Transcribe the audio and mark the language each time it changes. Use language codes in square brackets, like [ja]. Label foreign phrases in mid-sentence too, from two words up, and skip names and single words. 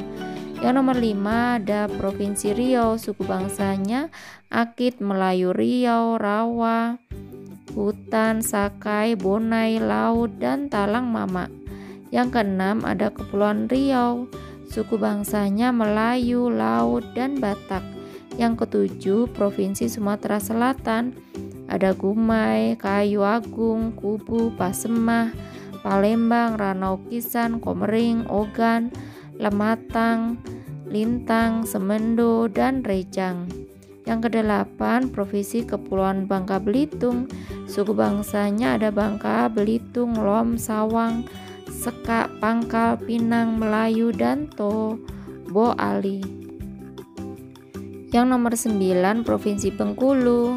[id] Yang nomor 5 ada Provinsi Riau. Suku bangsanya Akit, Melayu Riau, Rawa, Hutan, Sakai, Bonai, Laut, dan Talang Mama. Yang keenam ada Kepulauan Riau. Suku bangsanya Melayu, Laut, dan Batak. Yang ketujuh, Provinsi Sumatera Selatan ada Gumai, Kayu Agung, Kubu, Pasemah, Palembang, Ranau Kisan, Komering, Ogan, Lematang, Lintang, Semendo, dan Rejang. Yang kedelapan, Provinsi Kepulauan Bangka Belitung. Suku bangsanya ada Bangka, Belitung, Lom, Sawang, Sekak, Pangkal, Pinang, Melayu, dan Tobo Ali. Yang nomor 9, Provinsi Bengkulu.